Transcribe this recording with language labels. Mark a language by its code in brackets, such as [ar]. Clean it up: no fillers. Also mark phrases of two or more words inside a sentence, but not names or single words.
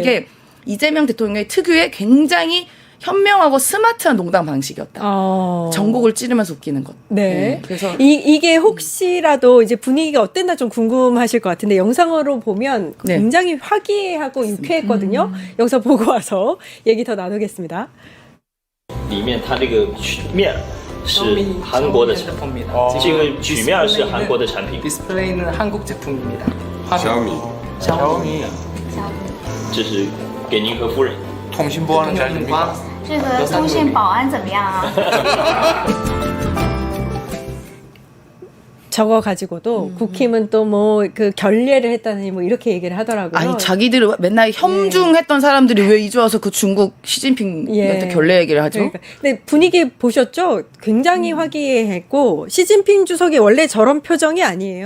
[ko] 그게 이재명 대통령의 특유의 굉장히 현명하고 스마트한 농담 방식이었다. 전곡을 찌르면서 웃기는 것. 네. 그래서 이게 혹시라도 이제 분위기가 어땠나 좀 궁금하실 것 같은데 영상으로 보면 네. 굉장히 화기애애하고 유쾌했거든요. 영상 보고 와서 얘기 더 나누겠습니다. [zh] 里面它这个曲面是韩国的产品，这个曲面是韩国的产品， [ko] 디스플레이는 한국 제품입니다. [zh] 小米这是给您和夫人。 [ko] 통신 보안은 잘 됩니까? [zh] 这个通信保安怎么样啊？ [ko] 저거 가지고도 국힘은 또 뭐 그 결례를 했다니 뭐 이렇게 얘기를 하더라고요. 아니 자기들이 맨날 혐중했던 사람들이 왜 이제 와서 그 중국 시진핑한테 결례 얘기를 하죠? 그러니까. 근데 분위기 보셨죠? 굉장히 화기애애했고 시진핑 주석이 원래 저런 표정이 아니에요.